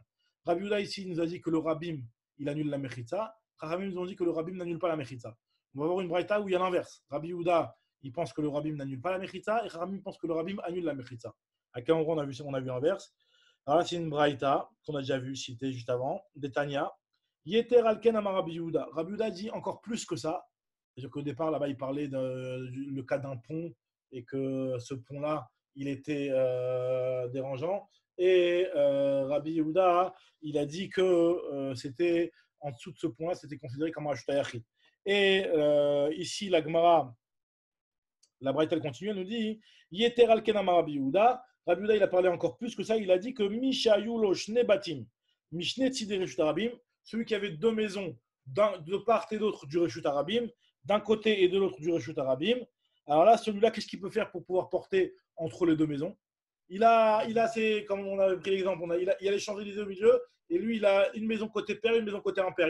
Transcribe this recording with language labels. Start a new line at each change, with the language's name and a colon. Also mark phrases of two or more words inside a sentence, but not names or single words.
French: Rabbi Yehuda ici nous a dit que le Rabbim, il annule la Mechitza. Chachamim nous ont dit que le Rabbim n'annule pas la Mechitza. On va avoir une braïta où il y a l'inverse. Rabbi Yehuda, il pense que le Rabbim n'annule pas la Mechitza et Chachamim pense que le Rabbim annule la Mechitza. À quel endroit on a vu l'inverse? Alors là, c'est une braïta qu'on a déjà vu citée juste avant, d'Etania.
Hebrew: יתר על כן אמר רבי יהודה.
French: Rabbi Yehuda dit encore plus que ça. C'est-à-dire qu'au départ, là-bas, il parlait le cas d'un pont et que ce pont-là, il était dérangeant. Et Rabbi Yehuda, il a dit que c'était en dessous de ce pont-là, c'était considéré comme un
Hebrew: רשות היחיד.
French: Et ici, la Gemara, la Braïta, elle continue, elle nous dit
Hebrew: יתר על כן אמר רבי יהודה.
French: Rabbi Yehuda, il a parlé encore plus que ça. Il a dit que
Hebrew: מי שהיו שני בתים משני צדי רשות הרבים,
French: celui qui avait deux maisons de part et d'autre du
Hebrew: רשות הרבים,
French: d'un côté et de l'autre du
Hebrew: רשות הרבים.
French: Alors là, celui-là, qu'est-ce qu'il peut faire pour pouvoir porter entre les deux maisons? Il a comme on avait pris l'exemple, il a les Champs-Élysées au milieu, et lui, il a une maison côté père, une maison côté impair.